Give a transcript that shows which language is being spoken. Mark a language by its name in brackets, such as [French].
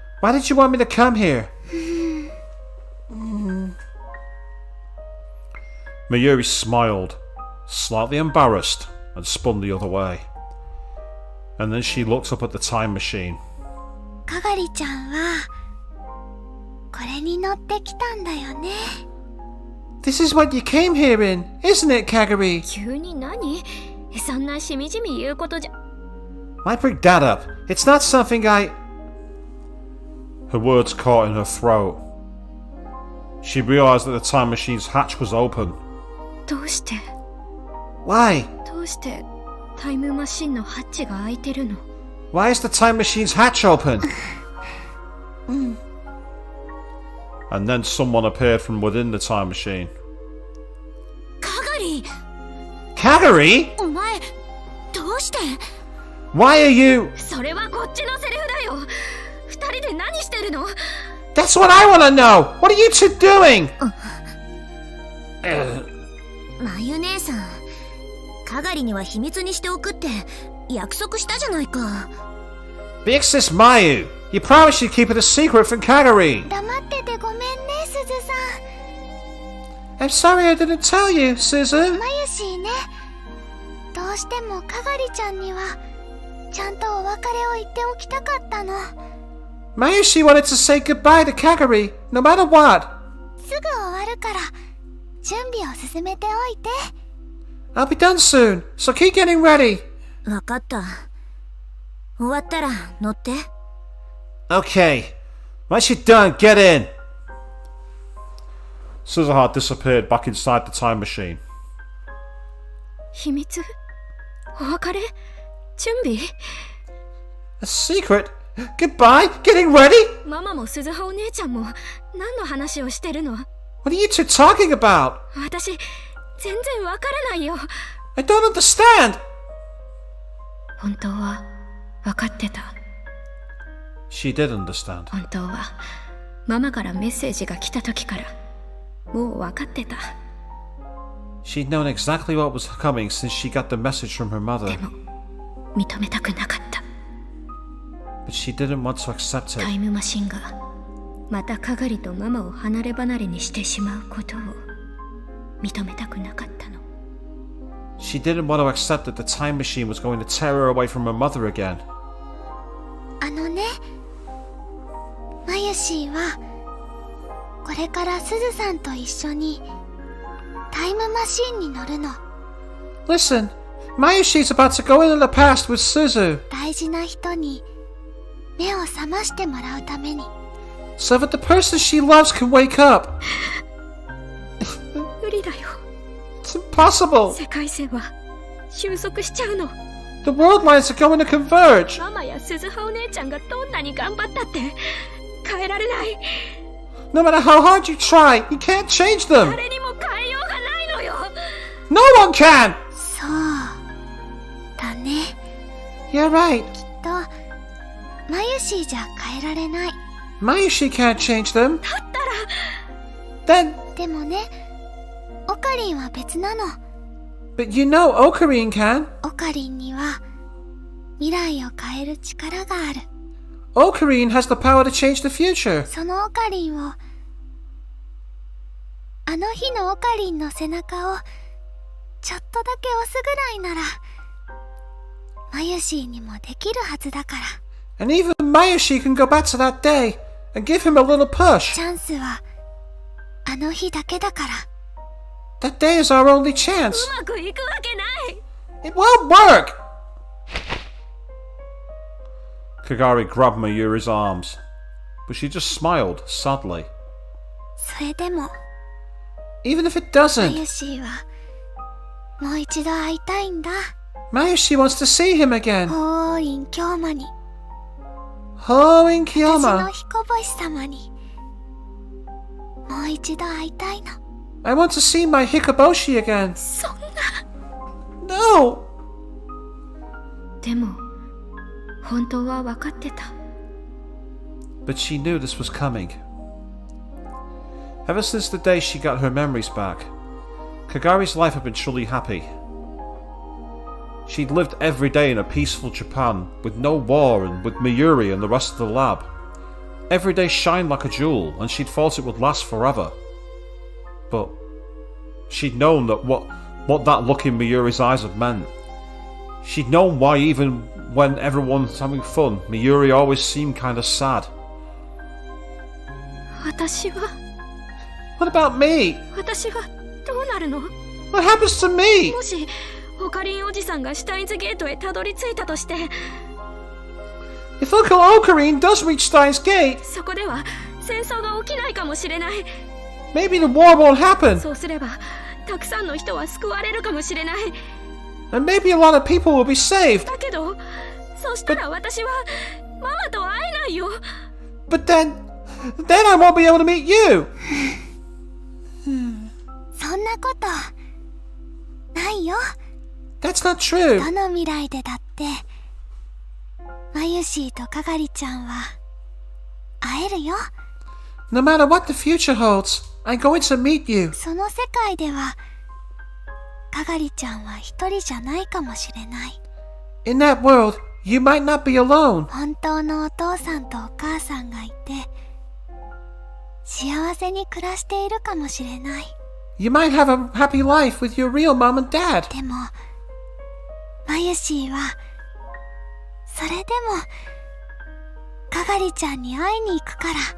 [English] Why did you want me to come here? Miyuri smiled, slightly embarrassed, and spun the other way. And then she looked up at the time machine. [Japanese] かがりちゃんはこれに乗ってきたんだよね。 [English] This is what you came here in, isn't it, Kagari? [Japanese] 急に何？そんなしみじみ言うことじゃ。 [English] Why bring that up? It's not something I... Her words caught in her throat. She realised that the time machine's hatch was open. [Japanese] どうして？ [English] Why? [Japanese] どうしてタイムマシンのハッチが開いてるの？ [English] Why is the time machine's hatch open? And then someone appeared from within the time machine. [Japanese] かがり！ [English] Kagari? [Japanese] お前どうして？ [English] Why are you... [Japanese] それはこっちのセリフだよ。二人で何してるの？ [English] That's what I want to know! What are you two doing? [Japanese] まゆ姉さん、かがりには秘密にしておくって約束したじゃないか。 [English] Big Sis Mayu, you promised you'd keep it a secret from Kagari. [Japanese] 黙っててごめんね、すずさん。 [English] I'm sorry I didn't tell you, Suzu. [Japanese] まゆしーね。どうしてもかがりちゃんにはちゃんとお別れを言っておきたかったの。 [English] Mayushi wanted to say goodbye to Kagari, no matter what. [Japanese] すぐ終わるから準備を進めておいて。 [English] I'll be done soon, so keep getting ready. [Japanese] わかった。終わったら乗って。 [English] Okay, once you're done, get in. Suzuha disappeared back inside the time machine. [Japanese] 秘密？お別れ？準備？ [English] A secret? Goodbye? Getting ready? [Japanese] ママも鈴葉お姉ちゃんも何の話をしてるの？ [English] What are you two talking about? [Japanese] 私、全然わからないよ。 [English] I don't understand. [Japanese] 本当は分かってた。 [English] She did understand. [Japanese] 本当はママからメッセージが来た時からもう分かってた。 [English] She'd known exactly what was coming since she got the message from her mother. [Japanese] でも認めたくなかった。 [English] But she didn't want to accept [Japanese] タ [English] it. [Japanese] イムマシンがまたかがりとママを離れ離れにしてしまうことを認めたくなかったの。 [English] She didn't want to accept that the time machine was going to tear her away from her mother again. [Japanese] あのね、マユシーはこれからスズさんと一緒にタイムマシンに乗るの。 [English] Listen, Mayushi's about to go into the past with Suzu, [Japanese] 大事な人に目を覚ましてもらうために。 [English] so that the person she loves can wake up. [Japanese] 無理だよ。 [English] It's impossible. [Japanese] 世界線は収束しちゃうの。 [English] The world lines are going to converge. [Japanese] ママや鈴葉お姉ちゃんがどんなに頑張ったって変えられない。 [English] No matter how hard you try, you can't change them. [Japanese] 誰にも変えようがないのよ。 [English] No one can. [Japanese] そうだね。 [English] You're right. [Japanese] きっとマユシーじゃ変えられない。 [English] Mayushi can't change them. [Japanese] だったら [English] Then, [Japanese] でもね、オカリンは別なの。 [English] but you know Ocarine can. [Japanese] オカリンには未来を変える力がある。 [English] Ocarine has the power to change the future. [Japanese] そのオカリンを、あの日のオカリンの背中をちょっとだけ押すぐらいならマユシーにもできるはずだから。 [English] And even Mayushi can go back to that day and give him a little push. [Japanese] チャンスはあの日だけだから。 [English] That day is our only chance. [Japanese] うまくいくわけない。 [English] It won't work! Kagari grabbed Mayuri's arms, but she just smiled sadly. [Japanese] それでも [English] Even if it [Japanese] マ [English] doesn't, [Japanese] ユシーはもう一度会いたいんだ。 [English] Mayushi wants to see him again. [Japanese] ホーイン京馬に、 [English] Hoing [Japanese] 私の [English] Kiyama, [Japanese] 彦星様にもう一度会いたいの。 [English] I want to see my Hikoboshi again. [Japanese] そんな。 [English] No! [Japanese] でも本当は分かってた。 [English] But she knew this was coming. Ever since the day she got her memories back, Kagari's life had been truly happy. She'd lived every day in a peaceful Japan, with no war and with Miyuri and the rest of the lab. Every day shined like a jewel, and she'd thought it would last forever. But she'd known that what that look in Miyuri's eyes had meant. She'd known why even when everyone's having fun, Miyuri always seemed kind of sad. [Japanese] 私は [English] What about me? [Japanese] 私はどうなるの？ [English] What happens to me? [Japanese] もしオカリンおじさんがシュタインズゲートへたどり着いたとして、 [English] If Uncle Ocarine does reach Steins Gate, [Japanese] そこでは戦争が起きないかもしれない。 [English] maybe the war won't happen. [Japanese] そうすればたくさんの人は救われるかもしれない。 [English] And maybe a lot of people will be saved. [Japanese] だけどそしたら私はママと会えないよ。 [English] But then I won't be able to meet you. [Japanese] そんなことないよ。 [English] That's not true. [Japanese] どの未来でだってマユシーとカガリちゃんは会えるよ。 [English] No matter what the future holds, I'm going to meet you. [Japanese] その世界ではカガリちゃんは一人じゃないかもしれない。 [English] In that world, you might not be alone. [Japanese] 本当のお父さんとお母さんがいて幸せに暮らしているかもしれない。 [English] You might have a happy life with your real mom and dad. [Japanese] でもマユシーはそれでもカガリちゃんに会いに行くから。